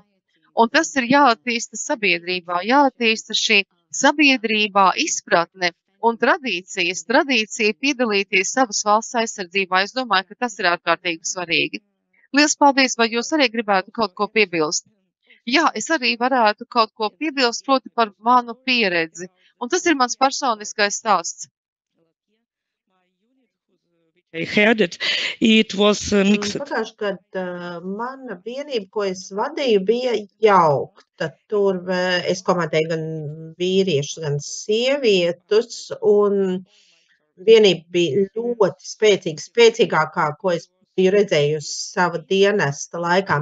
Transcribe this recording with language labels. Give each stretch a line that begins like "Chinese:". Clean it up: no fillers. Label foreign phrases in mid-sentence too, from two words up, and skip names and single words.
Latvian: Un tas ir jāattīsta sabiedrībā, jāattīsta šī sabiedrībā izpratne un tradīcija piedalīties savas valsts aizsardzībā. Es domāju, ka tas ir ārkārtīgi svarīgi. Lielas paldies, vai jūs arī gribētu kaut ko piebilst? Jā, es arī varētu kaut ko piebilst, proti par manu pieredzi. Un tas ir mans personiskais stāsts.
English: I heard it. It was mixed.
Latvian: Pagājušajā gadā mana vienība, ko es vadīju, bija jaukta. Tur es komandēju gan vīriešus, gan sievietus, un vienība bija ļoti spēcīga, spēcīgākā, ko es biju redzējusi sava dienesta laikā.